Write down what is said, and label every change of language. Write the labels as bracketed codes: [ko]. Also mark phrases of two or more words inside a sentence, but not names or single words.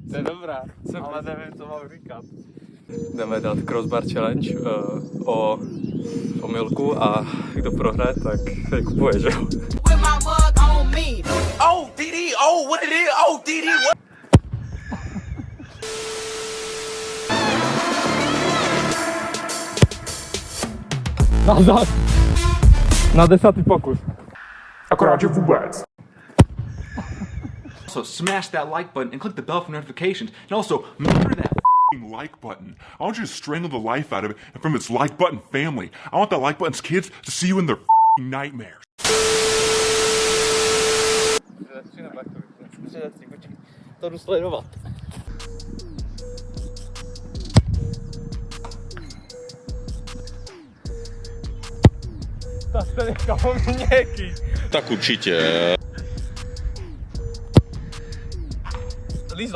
[cs] To je dobrá, ale nevím, co mám říkat. Jdeme dát [en] crossbar challenge [cs] o omylku a kdo prohraje, tak se kupuje, že jo? [en] Oh, DD, oh, what it is? Oh, DD, what? [cs] Nazad! Na 10. pokus. Akorát, že vůbec. [en] Also, smash that like button and click the bell for notifications. And also, remember that Like button. I want you to strangle the life out of it and from its like button family. I want the like button's kids to see you in their nightmares. [cs] To jdu sledovat. Tak to nechám měkký. Tak určitě. Lízlo.